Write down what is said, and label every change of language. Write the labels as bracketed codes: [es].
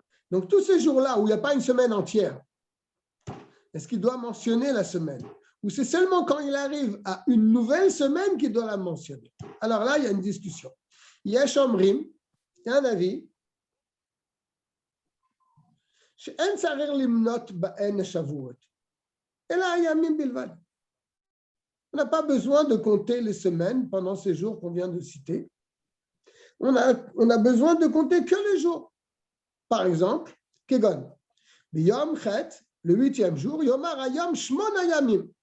[fr] Donc, tous ces jours-là où il n'y a pas une semaine entière, est-ce qu'il doit mentionner la semaine? Ou c'est seulement quand il arrive à une nouvelle semaine qu'il doit la mentionner? Alors là, il y a une discussion. [he] Yesh Omrim, [fr] il y a un avis. [he] שאין צריך למנות בהן השבועות, אלא הימים בלבד. [fr] On n'a pas besoin de compter les semaines pendant ces jours qu'on vient de citer. On a besoin de compter que les jours. Par exemple, [he] Kegon, Yom Chet, [fr] le 8e jour, [he] Yomar Hayam Shmona Yamim.